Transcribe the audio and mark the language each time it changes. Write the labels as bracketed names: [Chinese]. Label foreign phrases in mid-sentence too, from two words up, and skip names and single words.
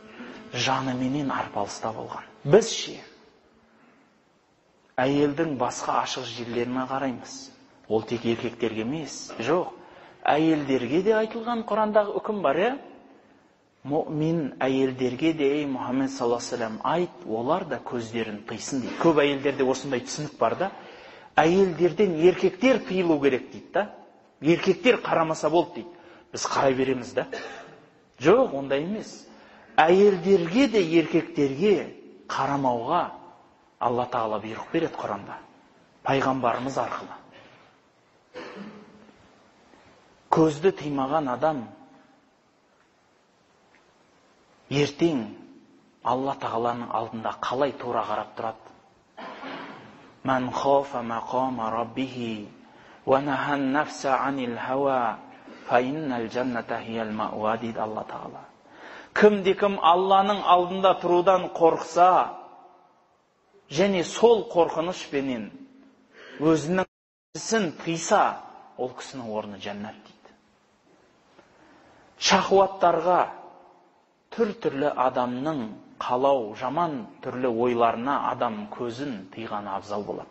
[Kazakh] Жаныменен арпалыста болған. Біз ше, әйелдің басқа ашық жерлеріне қараймыз. Ол тек еркектерге емес. Жоқ, әйелдерге де айтылған Құрандағы үкім бар, е? Мұмин әйелдерге де, ей Мұхаммед [Arabic] صلى الله عليه وسلم, [Kazakh] айт, олар да көздерін тыйсын дейді. Көп әйелдерде осындай түсінік бар да. Әйелдерден еркектер тыйылу керек дейді да. Еркектер қарамаса болды дейді. Біз қарай береміз да. Жоқ, ондай емес. Әйелдерге де еркектерге қарамауға Алла Тағала бұйрық береді Құранда. Пайғамбарымыз арқылы. Көзді тыймаған адам ертең Алла Тағаланың алдында қалай тура қарап тұрады? [Arabic] من خاف مقام ربه ونهى النفس عن الهوى فإن الجنة هي المأوى [Kazakh] дейді Алла Тағала. Кім-де-кім Алланың алдында тұрудан қорқса, және сол қорқынышпенен өзінің ісін тыйса, ол кісінің орны жәннат дейді. Шахуаттарға, түр-түрлі адамның қалау, жаман түрлі ойларына адам көзін тыйған абзал болады.